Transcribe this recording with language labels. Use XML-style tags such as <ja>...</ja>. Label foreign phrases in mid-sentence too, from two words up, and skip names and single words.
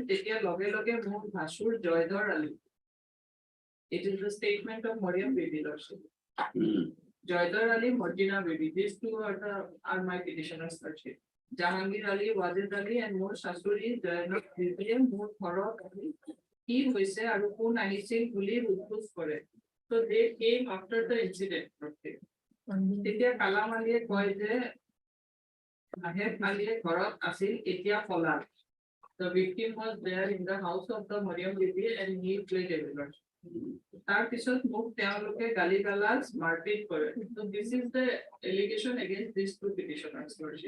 <as>তেতিয়া লগে মোৰ ভাসুৰ</as> <en>Joydar Ali. It is the statement of Moriam Bibi, lordship. Joydar Ali, Marjina Bibi, these two are my petitioners, lordship. Jahangir Ali, Wazir Ali, and</en> <as>মোৰ শাহুৰী,</as> <en>Jayanat Bibi, and more Farah Ali,</en> <as>কি হৈছে আৰু কোন আহিছিল বুলি উদ্ভুত কৰে।</as> <en>So they came after the incident.</en> <as>তেতিয়া কালাম আলীয়ে কয় যে আহেব আলীয়ে ঘৰত আছিল এতিয়া পলাল।</as> <en>The victim was there in the house of the Mariam Bibi and he played a violin.</en> <as>তাৰ পিছত মোক তেওঁলোকে গালি গালাজ মাৰপিট কৰে।</as> <en>So this is the allegation against these two petitioners, Lordship.</en>